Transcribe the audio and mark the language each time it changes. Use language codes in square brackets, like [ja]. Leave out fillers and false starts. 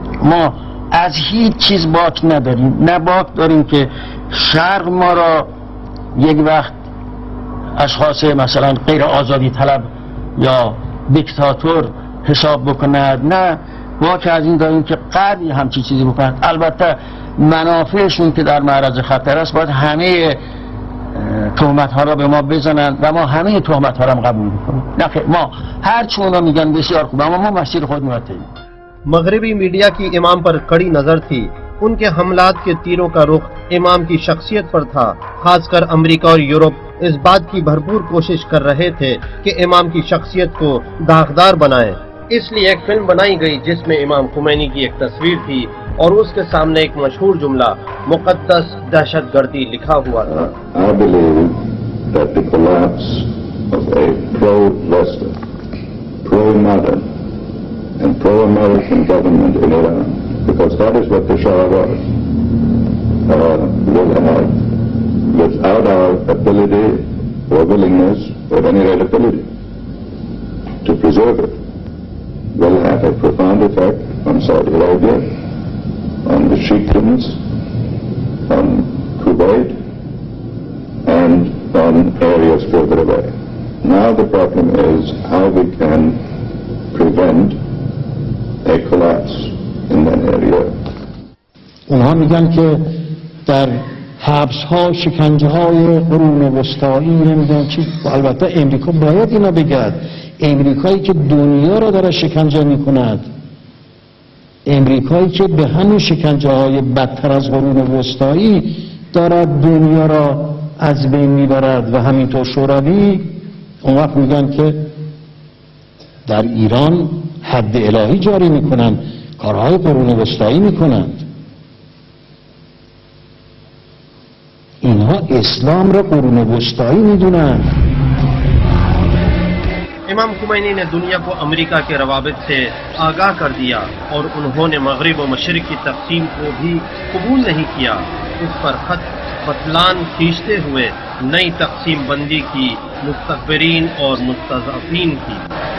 [fa] ما از هیچ چیز باک نداریم، نه باک داریم که شرق ما را یک وقت اشخاص مثلا غیر آزادی طلب یا دیکتاتور حساب بکند، نه باک از این داریم که غربی همچی چیزی بکند. البته منافعشون که در معرض خطر است باید همه تهمت ها را به ما بزنند و ما همه تهمت ها را قبول میکنیم. نه خیر، ما هر چی اونا میگن بسیار خوب، اما ما مسیر خود مرتبیم. [ur] مغربی میڈیا کی امام پر کڑی نظر تھی، ان کے حملات کے تیروں کا رخ امام کی شخصیت پر تھا۔ خاص کر امریکہ اور یورپ اس بات کی بھرپور کوشش کر رہے تھے کہ امام کی شخصیت کو داغدار بنائیں۔ اس لیے ایک فلم بنائی گئی جس میں امام خمینی کی ایک تصویر تھی اور اس کے سامنے ایک مشہور جملہ مقدس دہشت گردی لکھا ہوا تھا۔ [en] I believe that the collapse of a pro-Western, pro-modern and pro-American government in Iran, because that is what the Shah was, will have, without our ability or willingness or any rate ability to preserve it, will have a profound effect on Saudi Arabia, on the Sheikhdom, on Kuwait, and on areas further away. Now the problem is how we can prevent a collapse in that area. [fa] اونها میگن که در حبس ها شکنجه های قرون وسطایی نمیدونم چی. البته امریکا باید اینا بگد، امریکایی که دنیا را داره شکنجه میکند، امریکایی که به همین شکنجه های بدتر از قرون وسطایی دارد دنیا را از بین میبرد و همینطور شوروی، اون وقت میگن که در ایران حد الهی جاری میکنن، کارهای قرون وسطایی میکنند. اینها اسلام را قرون وسطایی میدونند. [ur] امام خمینی نے دنیا کو امریکہ کے روابط سے آگاہ کر دیا اور انہوں نے مغرب و مشرق کی تقسیم کو بھی قبول نہیں کیا۔ اس پر خط فتلان کھینچتے ہوئے نئی تقسیم بندی کی، مستکبرین اور مستضعفین کی۔